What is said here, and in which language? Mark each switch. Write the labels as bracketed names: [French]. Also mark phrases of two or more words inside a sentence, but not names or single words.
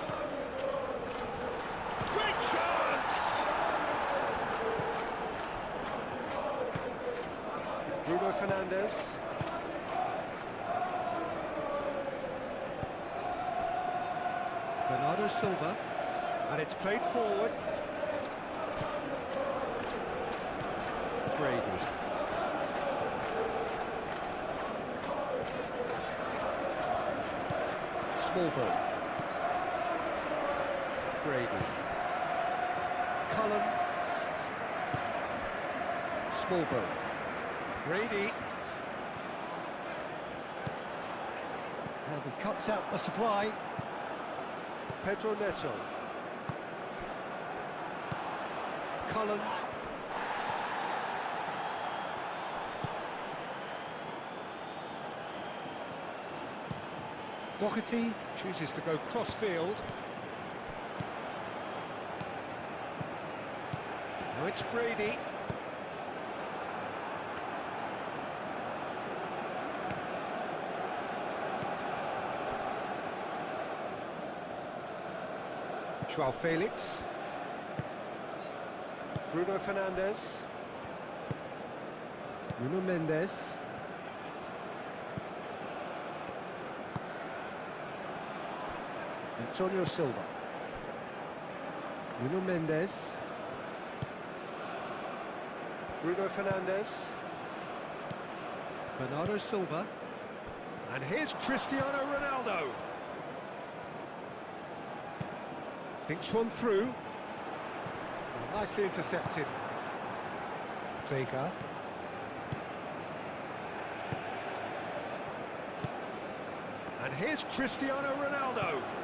[English] Great chance! Bruno Fernandes. Bernardo Silva. And it's played forward. Brady. Smallbone. Brady. Cullen. Smallbone. Brady. And he cuts out the supply. Pedro Neto. Cullen. Doherty chooses to go cross-field. Now it's Brady. João Felix. Bruno Fernandes. Nuno Mendes. Antonio Silva. Nuno Mendes. Bruno Fernandes. Bernardo Silva. And here's Cristiano Ronaldo. Thinks one through. Well, nicely intercepted. Vega. And here's Cristiano Ronaldo.